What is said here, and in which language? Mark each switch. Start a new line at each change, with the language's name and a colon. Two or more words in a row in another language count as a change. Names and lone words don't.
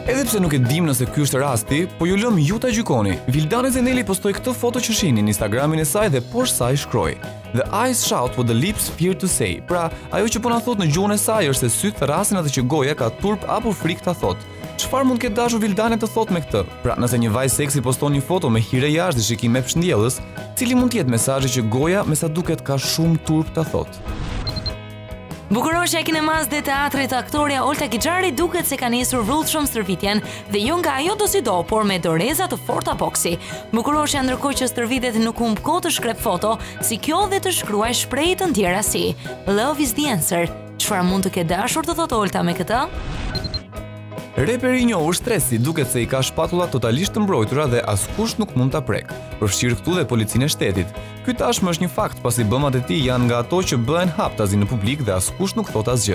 Albanian: Pavarësisht se nuk e dim nëse ky është rasti, po ju lëm ju ta gjykoni. Vildane Zeneli postoi këtë foto që shihni në Instagramin e saj dhe poshtë saj shkroi:
English: "The eyes shout what the lips fear to say."
Albanian: Pra, ajo që po na thot në gjuhën e saj është se syt thrasin atë që goja ka turp apo frikë ta thot. Çfarë mund të ketë dashur Vildane të thot me këtë? Pra, nëse një vajzë seksi poston një foto me hire jashtë dhe shikim me përshëndjellës, cili mund të jetë mesazhi që goja me sa duket ka shumë turp ta thot? Bukuroshja e kinemas dhe teatrit, aktoria Olta Kixhari duket se ka nisur vrullshëm stërvitjen dhe jo nga ajo do si do, por me doreza të forta boksi. Bukuroshja ndërkohë që stërvitet nuk humb kohë të shkrep foto si kjo dhe të shkruaj shprehje të tjera si
English: "Love is the answer".
Albanian: Çfarë mund të ketë dashur të thotë Olta me këtë? Reperi i njohur Stresi duket se i ka shpatullat totalisht të mbrojtura dhe askush nuk mund ta prek. Përfshirë këtu dhe policinë e shtetit. Ky tashmë është një fakt pasi bëmat e tij janë nga ato që bëhen haptazi në publik dhe askush nuk thot asgjë.